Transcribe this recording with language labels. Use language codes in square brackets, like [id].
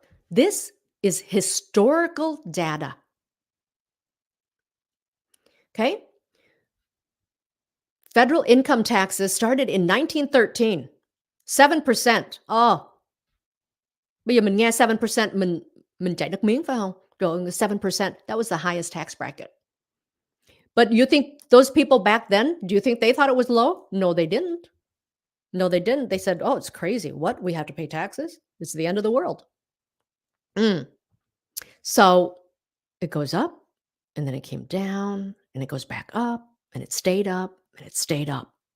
[en] This is historical data. Okay? Federal income taxes started in 1913. 7%. Oh. [vi] Bây giờ mình nghe 7%, mình chảy nước miếng phải không? [en] Rồi 7%, that was the highest tax bracket. But you think those people back then, do you think they thought it was low? No, they didn't. No, they didn't. They said, oh, it's crazy. What? We have to pay taxes? It's the end of the world. So it goes up, and then it came down, and it goes back up, and it stayed up, and it stayed up.